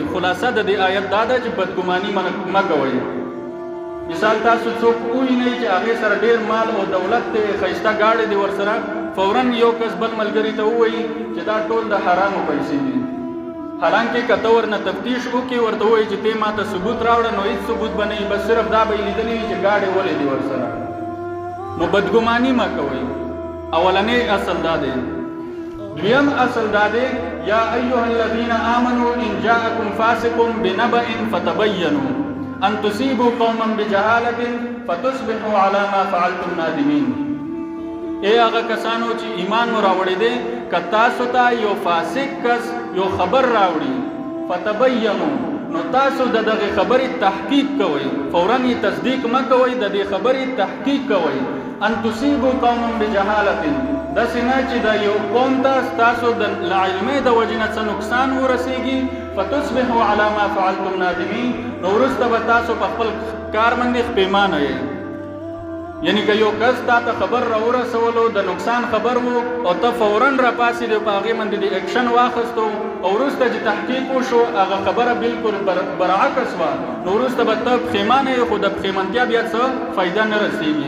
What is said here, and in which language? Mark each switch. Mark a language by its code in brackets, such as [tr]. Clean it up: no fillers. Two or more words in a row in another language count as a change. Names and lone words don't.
[ps] خلاصه د دې آیت دا ده چې بدګماني مه کوئ. مثال تاسو څوک ووینئ چې هغې سره ډېر مال او دولت دی، ښایسته ګاډې دی ورسره، فوراً یو کس بل ملګري ته ووایي چې دا ټول د حرامو پیسې دي، حالانکې که ته ورنه تفتیش وکړي ورته ووایي چې ته ما ته ثبوت راوړه، نو هېڅ ثبوت به نه وي، بس صرف دا به یې لیدلي وي چې ګاډې ولې دي ورسره. نو بدګماني مه کوئ. اولنی اصل دا دی. دویم اصل دا دی [ar] یا ایها الذین آمنوا ان جاءکم فاسق بنبأ فتبینوا ان تصیبوا قوما بجهالة فتصبحوا على ما فعلتم نادمین. [ps] ای هغه کسانو چې ایمان مو راوړی دی که تاسو ته یو فاسق کس یو خبر راوړي فتبینوا نو تاسو د دغه خبرې تحقیق کوئ، فوراً یې تصدیق مه کوئ، د دې خبرې تحقیق کوئ. [ar] ان تصیبوا قوما بجهالة، [ps] داسې نه چې د یو قوم ته ستاسو د علمۍ د وجې نه څه نقصان ورسیږي، [ar] فتصبحوا على ما فعلتم نادمین، [ps] نو وروسته به تاسو په خپل کار باندې پښیمانه یې. یعنی که یو کس تا ته خبر راورسولو د نقصان خبر وو او ته فوراً راپاڅېدې په هغې باندې د اکشن واخیستو او وروسته چې تحقیق وشو هغه خبره بلکل برعکس وه، نو وروسته به ته پښیمانه یې، خو د پښیمانتیا بیا څه فایده نه رسېږي.